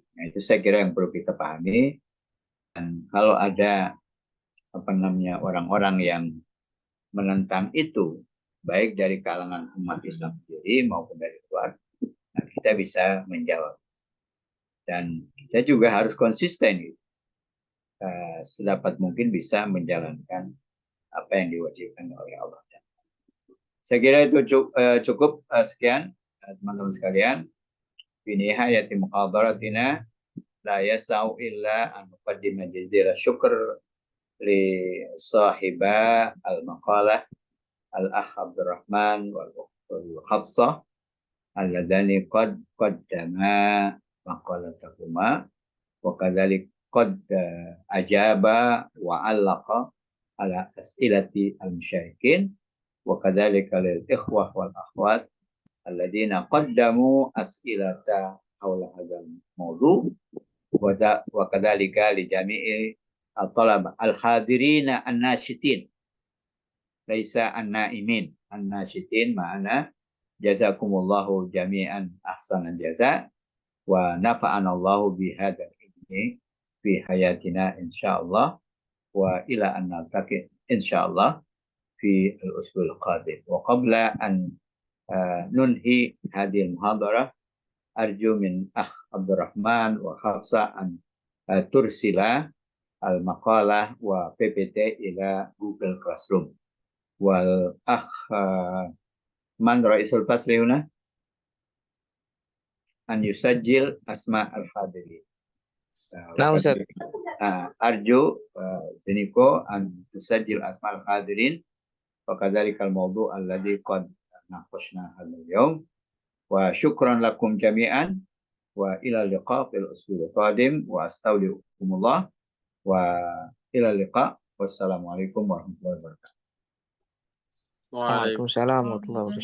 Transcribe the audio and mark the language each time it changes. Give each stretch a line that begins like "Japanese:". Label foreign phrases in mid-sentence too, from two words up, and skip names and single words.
Indonesian: Nah, itu saya kira yang perlu kita pahami. Dan kalau ada orang-orang yang menentang itu, baik dari kalangan umat Islam sendiri maupun dari luar, nah, kita bisa menjawab. Dan kita juga harus konsisten, sedapat mungkin bisa menjalankan apa yang diwajibkan oleh Allah. Saya kira itu cukup sekian teman-teman sekalian.
Arabic: في نهاية محاضرتنا لا يسعنا إلا أن نقدم جزيل الشكر لصاحبي المقالة الأخ عبد الرحمن والأخت حفصة اللذان قد قدما مقالتهما وكذلك قد أجابا وعلقا على أسئلة المشاركين وكذلك للإخوة والأخوات الذين قدموا أسئلة حول هذا الموضوع وكذلك لجميع الطلبة الحاضرين النشيطين ليس النائمين. النشيطين معنا جزاكم الله جميعا أحسن الجزاء ونفعنا الله بهذا العلم في حياتنا إن شاء الله وإلى أن نلتقي إن شاء الله في الأسبوع القادم. وقبل أن ننهي هذه المحاضرة أرجو من الأخ عبد الرحمن وحفصة أن ترسلا المقالة و PPT إلى Google Classroom. والأخ من رئيس الفصل هنا أن يسجل أسماء الحاضرين.
Indonesian: Nah, Ustaz.
Arabic: أرجو Jeniko أن تسجل أسماء الحاضرين وكذلك الموضوع الذي قد ناقشنا هذا اليوم وشكرا لكم جميعا وإلى اللقاء في الأسبوع القادم وأستودعكم الله وإلى اللقاء والسلام عليكم ورحمة الله وبركاته. وعليكم السلام ورحمة الله وبركاته.